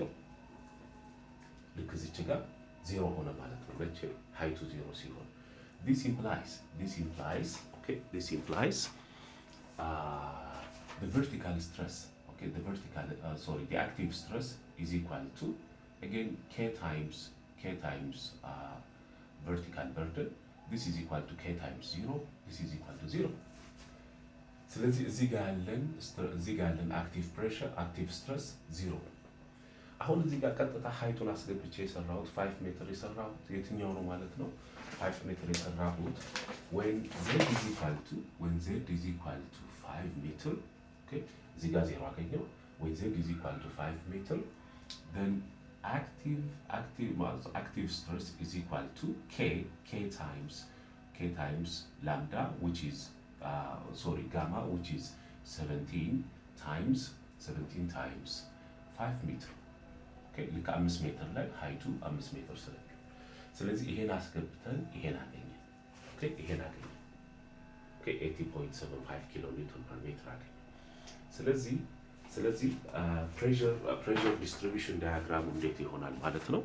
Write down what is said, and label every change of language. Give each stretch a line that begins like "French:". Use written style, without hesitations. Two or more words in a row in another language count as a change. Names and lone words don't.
Amharic: ልክ እዚች ጋር 0 ሆነ ማለት ነው። ለቼ height 0 ሲሆን
English: this implies the vertical stress, the active stress is equal to again K times vertical burden. This is equal to K times 0. This is equal to 0.
Amharic: ስለዚህ እዚህ ጋር ያለን
English: active stress
Amharic: 0. አሁን እዚህ ጋር ቀጥታ ሃይቱን አስገብቼ የሰራሁት 5 ሜትር የሰራሁት የትኛው ነው ማለት ነው? 5 ሜትር የሰራሁት
English: when z is equal to 5 ሜትር. okay,
Amharic: እዚህ ጋር 0 አገኘው።
English: when z is equal to 5 ሜትር, then active stress is equal to K times lambda, which is gamma, which is 17 times 5 meter.
Amharic: Okay, ልክ 5 ሜትር ላይ ሃይቱ 5 ሜትር ስለሚሆን ስለዚህ ይሄን አስገብተን ይሄን አገኘ። ኦኬ ይሄን አገኘ። ኦኬ 80.75
English: kilo newton per meter
Amharic: አገኘ። ስለዚህ
English: pressure distribution
Amharic: ዳያግራሙ እንዴት ይሆናል ማለት ነው?